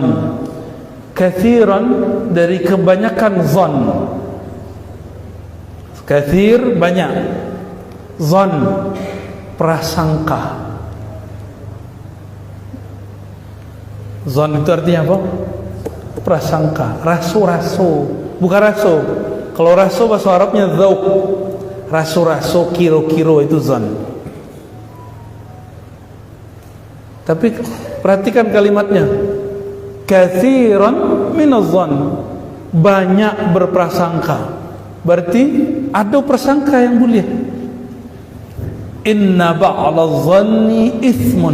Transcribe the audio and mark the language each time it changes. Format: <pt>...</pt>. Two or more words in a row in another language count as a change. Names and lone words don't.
<id>Katsiran dari kebanyakan zan. Katsir banyak. Zan prasangka. Zan itu artinya apa? Prasangka, rasu-rasu, bukan rasu. Kalau rasu bahasa Arabnya dzauq. Rasu-rasu, kiro-kiro itu zan. Tapi perhatikan kalimatnya.</id> <ar>كثيرا من الظن.</ar> <id>Banyak berprasangka. Berarti ada prasangka yang boleh.</id> <ar>إن بعض الظن إثم.</ar>